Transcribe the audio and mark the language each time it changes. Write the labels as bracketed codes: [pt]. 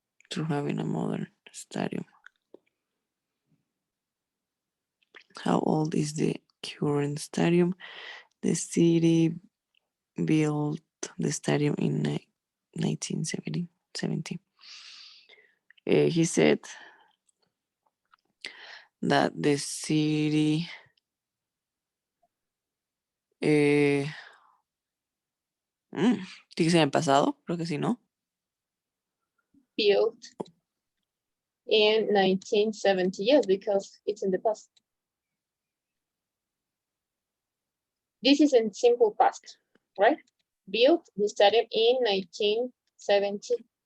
[en] to having a modern stadium. How old is the current stadium? The city built the stadium in 1970. He said that the city [es] tiene que ser en pasado, creo que sí, ¿no? [en] Built in 1970, yes, because it's in the past. This is in simple past, right? Built the stadium in 1970.